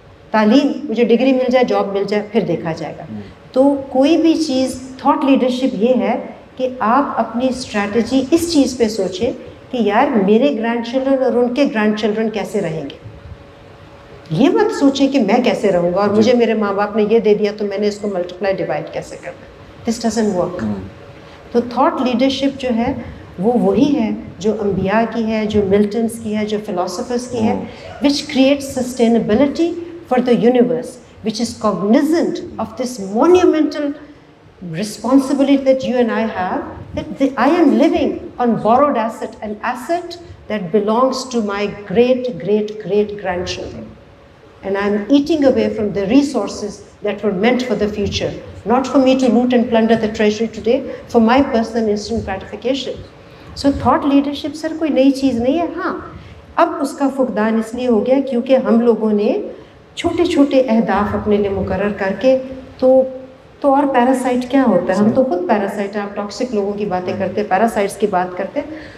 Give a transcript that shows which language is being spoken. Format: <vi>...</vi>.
<ur>تعلیم، مجھے ڈگری مل جائے، جاب مل جائے، پھر دیکھا جائے گا. تو کوئی بھی چیز، تھاٹ لیڈرشپ یہ ہے کہ آپ اپنی اسٹریٹجی اس چیز پہ سوچیں کہ یار میرے گرینڈ چلڈرن اور ان کے گرینڈ چلڈرن کیسے رہیں گے. یہ مت سوچیں کہ میں کیسے رہوں گا اور مجھے میرے ماں باپ نے یہ دے دیا تو میں نے اس کو ملٹیپلائی ڈیوائڈ کیسے کرنا.</ur> <en>This doesn't work.</en> <ur>تو تھاٹ لیڈرشپ جو ہے وہ وہی ہے جو انبیاء کی ہے، جو ملٹنس کی ہے، جو فلاسفرس کی ہے،</ur> <en>Which create sustainability for the universe, which is cognizant of this monumental responsibility that you and I have, that I am living on borrowed asset, an asset that belongs to my great grandchildren, and I am eating away from the resources that were meant for the future, not for me to loot and plunder the treasury today for my personal instant gratification. So thought leadership</en> <ur>سر کوئی نئی چیز نہیں ہے. ہاں اب اس کا فقدان اس لیے ہو گیا کیونکہ ہم لوگوں نے چھوٹے چھوٹے اہداف اپنے لیے مقرر کر کے تو اور پیراسائٹ کیا ہوتا ہے؟ ہم تو خود پیراسائٹ ہیں. آپ ٹاکسک لوگوں کی باتیں کرتے ہیں، پیراسائٹس کی بات کرتے ہیں.</ur>